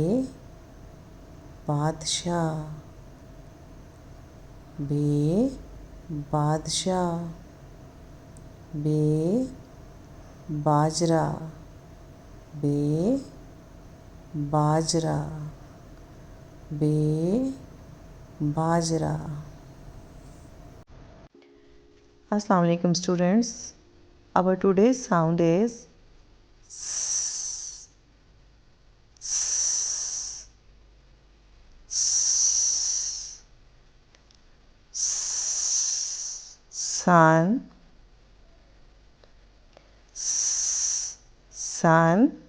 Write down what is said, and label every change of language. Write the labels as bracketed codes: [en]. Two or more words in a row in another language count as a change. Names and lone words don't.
[hi] बादशाह, बे, बादशाह, बे, बाजरा, बे, बाजरा, बे, बाजरा। [ar] السلام عليكم [en] students. Our today's sound is s, s, s, s, sun, s, sun,